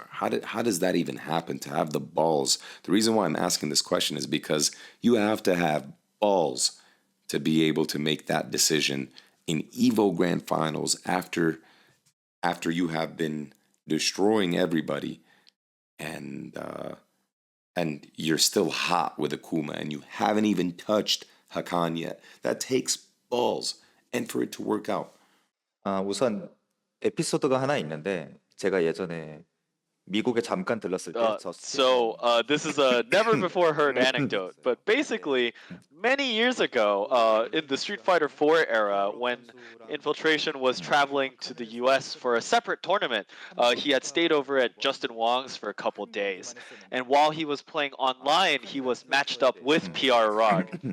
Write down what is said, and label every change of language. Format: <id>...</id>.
<en>How does that even happen, to have the balls? The reason why I'm asking this question is because you have to have balls to be able to make that decision in Evo Grand Finals after you have been destroying everybody, and you're still hot with Akuma and you haven't even touched Hakan yet. That takes balls, and for it to work out.</en> <ko>우선 에피소드가 하나 있는데 제가 예전에 미국에 잠깐 들렀을 때</ko> <en>This is a never before heard anecdote, but basically, many years ago, in the Street Fighter 4 era, when Infiltration was traveling to the US for a separate tournament, he had stayed over at Justin Wong's for a couple days. And while he was playing online, he was matched up with PR Rog.</en>